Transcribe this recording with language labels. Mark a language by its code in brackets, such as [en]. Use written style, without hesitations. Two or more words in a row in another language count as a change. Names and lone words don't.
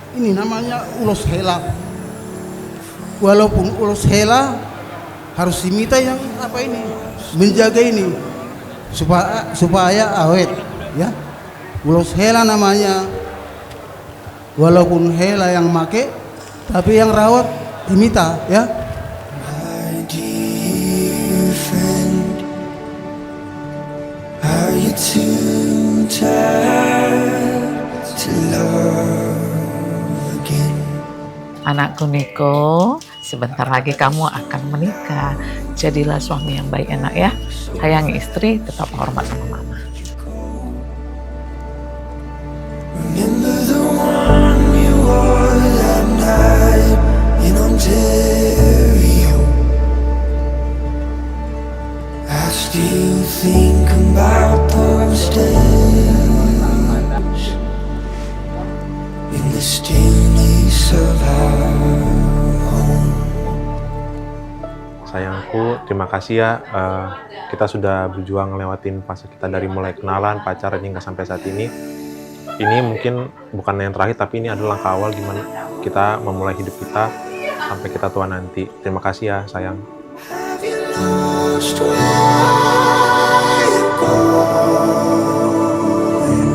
[id] ini namanya ulos hela. Walaupun ulos hela harus diminta yang apa ini menjaga ini supaya awet ya. Ulos hela namanya, walaupun hela yang make tapi yang rawat diminta ya. [en] My dear friend, are you too tired to love again? [id] Anakku Niko, sebentar lagi kamu akan menikah. Jadilah suami yang baik enak ya. Sayangi istri, tetap hormat sama mama. [en] Remember the one you wore that night in Ontario? I still think about those days in the stillness of our home. [id] Sayangku, terima kasih ya. Kita sudah berjuang ngelewatin fase kita dari mulai kenalan, pacaran hingga sampai saat ini. Ini mungkin bukan yang terakhir, tapi ini adalah langkah awal gimana kita memulai hidup kita sampai kita tua nanti. Terima kasih ya, sayang. [en] Have you lost where you're going?